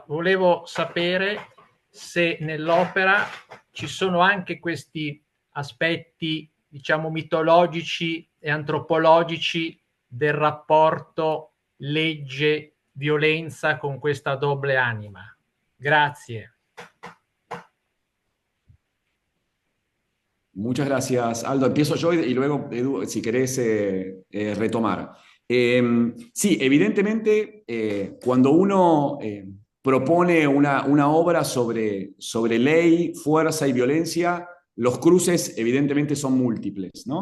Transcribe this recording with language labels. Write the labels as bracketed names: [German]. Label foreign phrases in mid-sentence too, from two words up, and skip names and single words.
[Italian] Volevo sapere se nell'opera ci sono anche questi aspetti, diciamo, mitologici e antropologici del rapporto legge-violenza con questa doble anima. Grazie. [Spanish] Muchas gracias, Aldo. Empiezo yo y luego, Edu, si querés retomar. Sí, evidentemente, cuando uno propone una obra sobre ley, fuerza y violencia, los cruces evidentemente son múltiples, ¿no?